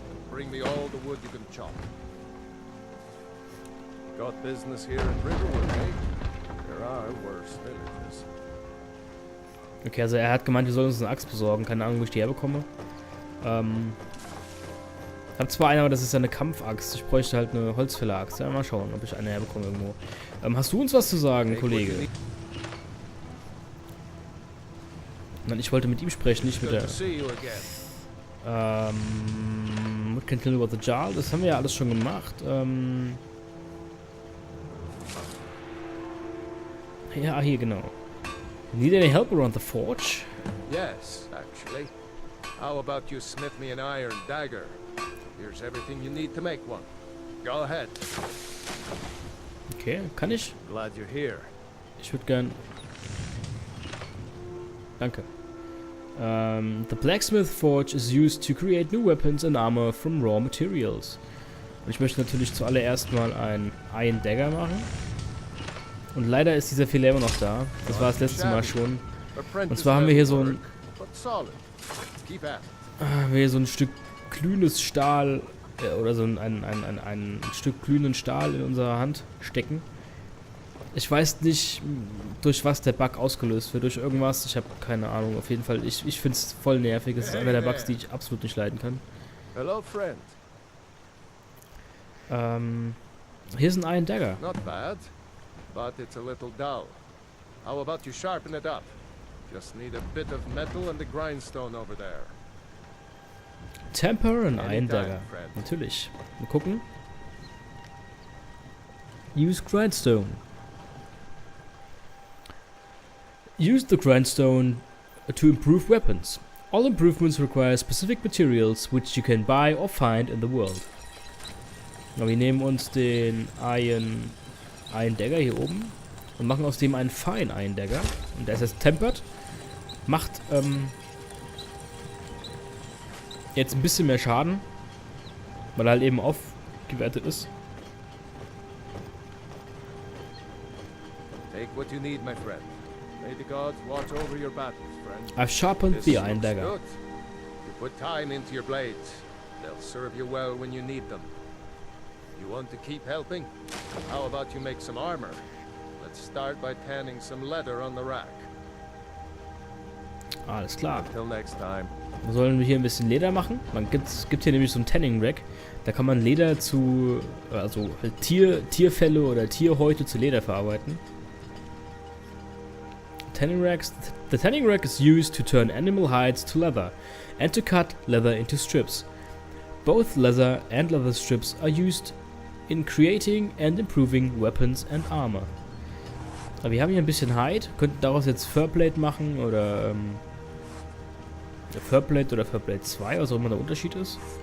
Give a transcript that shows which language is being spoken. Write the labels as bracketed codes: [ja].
[en] Bring me all the wood you can chop. Got business here in Riverwood, eh? There are worse villages. [de] Okay, also er hat gemeint, wir sollen uns eine Axt besorgen. Keine Ahnung, wo ich die herbekomme. Ich habe zwar eine, aber das ist ja eine Kampfaxt. Ich bräuchte halt eine Holzfäller-Axt. Ja, mal schauen, ob ich eine herbekomme irgendwo. Hast du uns was zu sagen, Kollege? Nein, ich wollte mit ihm sprechen, nicht mit der... [en] What can tell you about the jar? [de] Das haben wir ja alles schon gemacht. Ja, hier, genau. [en] Need any help around the forge? Yes, actually. How about you smith me an iron dagger? Here's everything you need to make one. Go ahead. [de] Okay, kann ich? [en] Glad you're here. [de] Ich würde gern... Danke. [en] The blacksmith forge is used to create new weapons and armor from raw materials. [de] Und ich möchte natürlich zuallererst mal einen Iron Dagger machen. Und leider ist dieser Fehler immer noch da. Das war das letzte Mal schon. Und zwar haben wir hier so ein Stück glühendes Stahl oder so ein Stück glühenden Stahl in unserer Hand stecken. Ich weiß nicht, durch was der Bug ausgelöst wird, durch irgendwas. Ich habe keine Ahnung. Auf jeden Fall, ich finde es voll nervig. Es ist einer der Bugs, die ich absolut nicht leiden kann. [en] Hello, friend. [de] Hier ist ein Iron Dagger. [en] Not bad, but it's a little dull. How about you sharpen it up? Just need a bit of metal and the grindstone over there. Temper and Iron Dagger. [de] Natürlich. Mal gucken. [en] Use grindstone. Use the grindstone to improve weapons. All improvements require specific materials which you can buy or find in the world. [de] Na, wir nehmen uns den Iron Dagger hier oben und machen aus dem einen Fine Iron Dagger. Und der ist jetzt tempered. Macht jetzt ein bisschen mehr Schaden, weil er halt eben aufgewertet ist. [en] Take what you need, my friend. May the gods watch over your battles, friend. I've sharpened the Iron Dagger. Good. You put time into your blades. They'll serve you well when you need them. You want to keep helping? How about you make some armor? Let's start by tanning some leather on the rack. [de] Alles klar. [en] Until next time. [de] Wir sollen hier ein bisschen Leder machen. Es gibt hier nämlich so ein Tanning Rack. Da kann man Leder zu, also halt Tierfelle oder Tierhäute zu Leder verarbeiten. [en] Tanning racks. The tanning rack is used to turn animal hides to leather and to cut leather into strips. Both leather and leather strips are used in creating and improving weapons and armor. [de] Aber wir haben hier ein bisschen Hide. Könnten daraus jetzt Furplate machen oder Furplate oder Furplate 2, was auch immer der Unterschied ist.